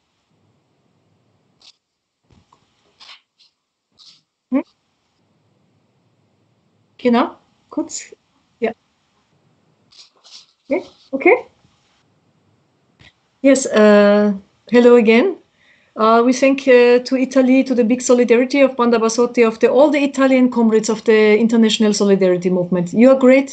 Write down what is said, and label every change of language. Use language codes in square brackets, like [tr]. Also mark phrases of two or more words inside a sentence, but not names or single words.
[de] Hı? Genau, kurz. [en] Yeah. Okay. Okay. Yes. Hello again. We thank to Italy, to the big solidarity of Banda Bassotti, of all the Italian comrades of the international solidarity movement. You are great.